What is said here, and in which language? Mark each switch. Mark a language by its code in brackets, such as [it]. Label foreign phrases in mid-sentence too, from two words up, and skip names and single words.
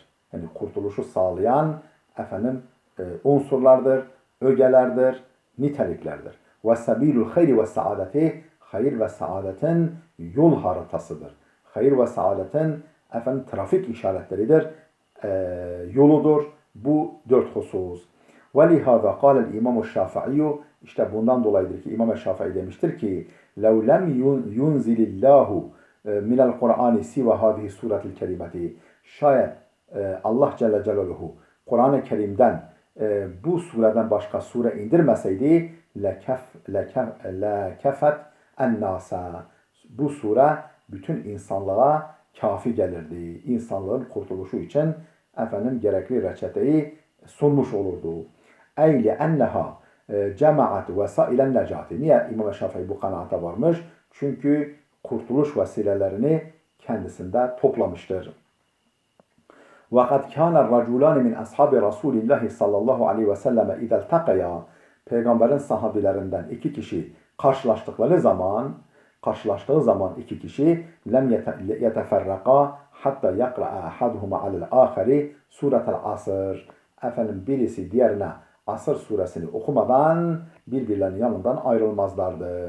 [tr] Yani kurtuluşu sağlayan unsurlardır, ögelerdir, niteliklerdir. [ar] وسبيل الخير والسعادة, hayır ve saadetin yol haritasıdır. [tr] Hayır ve saadetin trafik işaretleridir, yoludur. Bu dört husus. [ar] وَلِهَذَا قَالَ الْاِمَامُ الشَّافَعِيُّ. [tr] İşte bundan dolayıdır ki İmam Şafii demiştir ki [ar] لَوْ لَمْ يُنْزِلِ اللّٰهُ مِنَ الْقُرْآنِ سِوَ هَذِهِ سُورَةِ الْكَرِيمَةِ. [tr] Şayet Allah Celle Celaluhu Kur'an-ı Kerim'den bu sureden başka sure indirmeseydi [ar] لَكَفَتْ النَّاسَ. [tr] Bu sure bütün insanlığa kafi gelirdi. İnsanlığın kurtuluşu için gerekli reçeteyi sunmuş olurdu. [ar] أي لأنها جمعت وسائل النجاة. [tr] Niye İmam Şafii bu kanaate varmış? Çünkü kurtuluş vesilelerini kendisinde toplamıştır. [ar] وَقَدْ كَانَ الرَّجُولَانِ مِنْ أَصْحَابِ رَسُولِ اللّٰهِ صلى الله عليه وسلم اِذَا الْتَقَيَا. [tr] Peygamberin sahabilerinden iki kişi karşılaştığı zaman iki kişi [ar] لم يتفرقا حتى يقرأ أحدهما على الآخر سورة العصر. [tr] Birisi diğerine Asr suresini okumadan birbirlerinin yanından ayrılmazlardı.